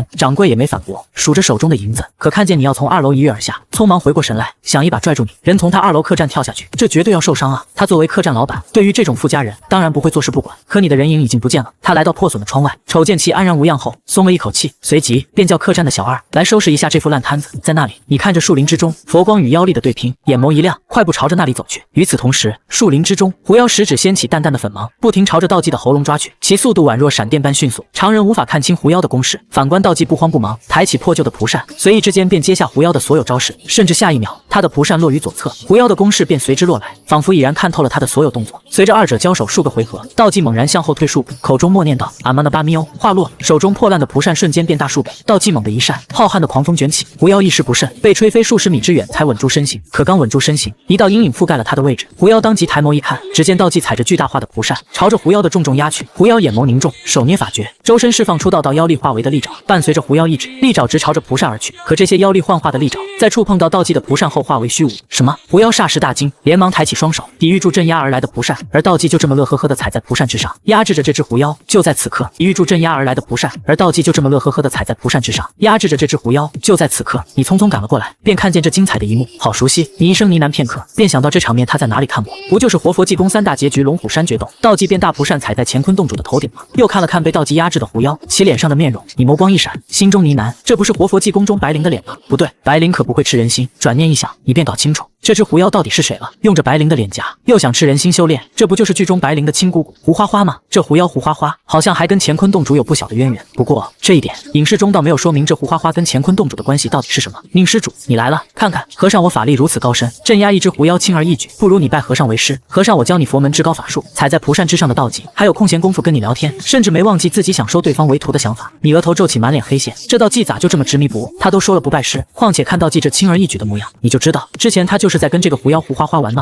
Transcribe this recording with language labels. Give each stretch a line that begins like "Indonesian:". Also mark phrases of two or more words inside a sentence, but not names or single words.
Chinese: 掌櫃也沒反駁，數着手中的銀子，可看見你要從2樓一躍而下，匆忙回過神來，想一把拽住你，人從他2樓客棧跳下去，這絕對要受傷啊！他作為客棧老板，對於這種富家人，當然不會坐視不管。可你的人影已經不見了。他來到破損的窗外，瞅見其安然無恙後，鬆了一口氣，隨即便叫客棧的小二來收拾一下這副爛攤子。在那裡，你看着樹林之中佛光與妖力的對拼，眼眸一亮，快步朝着那裡走去。與此同時，樹林之中狐妖食指掀起淡淡的粉芒，不停朝着道濟的喉嚨抓去，其速度宛若閃電般迅速，常人無法看清狐妖的攻勢。反觀道濟不慌不忙，抬起破舊的蒲扇，隨意之間便接下狐妖的所有招式，甚至下一秒，他的蒲扇落於左側，狐妖的攻勢便隨之落來，仿佛已然看透了他的所有動作。隨着二者交手數個回合，道濟猛然向後退數步，口中默念道：“阿瑪那巴咪歐。” 話落，手中破爛的蒲扇瞬間变大數倍。道濟猛地一扇，浩瀚的狂風捲起，狐妖一時不慎，被吹飛數十米之遠才穩住身形。可剛穩住身形，一道陰影覆蓋了他的位置。狐妖當即抬眸一看，只見道濟踩着巨大化的蒲扇，朝着狐妖的重重壓去。狐妖眼眸凝重，手捏法訣，周身釋放出道道妖力化為的利爪，伴隨着狐妖一指，利爪直朝着蒲扇而去。可這些妖力幻化的利爪，在觸碰到道濟的蒲扇後化為虛無。什麼？狐妖霎時大驚，連忙抬起雙手抵禦住鎮壓而來的蒲扇，而道濟就這麼樂呵呵地踩在蒲扇之上，壓制着這只狐妖。就在此刻，抵禦住鎮壓而來的蒲扇，而道濟就這麼樂呵呵地踩在蒲扇之上，壓制着這只狐妖。就在此刻，你匆匆趕了過來，便看見這精彩的一幕，好熟悉！你一聲呢喃片刻，便想到這場面他在哪裡看過？不就是活佛濟公3大結局龍虎山決鬥，道濟便大蒲扇踩在乾坤洞主的頭頂嗎？又看了看被道濟壓制的狐妖，其臉上的面容，你眸光一閃，心中呢喃：這不是活佛濟公中白靈的臉嗎？不對，白靈可不會吃人心。轉念一想，你便搞清楚這只狐妖到底是誰了。用着白靈的臉頰，又想吃人心修煉，這不就是劇中白靈的親姑姑胡花花嗎？這狐妖胡花花好像還跟乾坤洞主有不小的淵源。不過這一點影視中倒沒有說明這胡花花跟乾坤洞主的關係到底是什麼。寧施主，你來了，看看和尚我法力如此高深，鎮壓一只狐妖輕而易舉，不如你拜和尚為師。和尚我教你佛門至高法術。踩在蒲扇之上的道濟還有空閒功夫跟你聊天，甚至沒忘記自己想收對方為徒的想法。你額頭皺起，滿臉黑線，這道濟咋就這麼執迷不悟？他都說了不拜師，況且看道濟這輕而易舉的模樣，你就知道之前他就是在跟這個狐妖胡花花玩鬧。